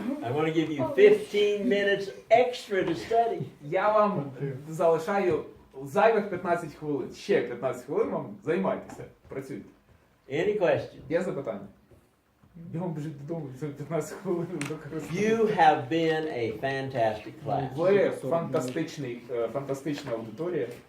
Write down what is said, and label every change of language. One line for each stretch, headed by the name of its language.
English: I want to give you 15 minutes extra to study.
Ukrainian: Я вам залишаю зайвих 15 хвилин. Ще 15 хвилин вам займайтеся. Працюйте.
English: Any questions?
Ukrainian: Є запитання? Бігом біжіть додому, за 15 хвилин використовуйте.
English: You have been a fantastic class.
Ukrainian: Ви фантастична аудиторія.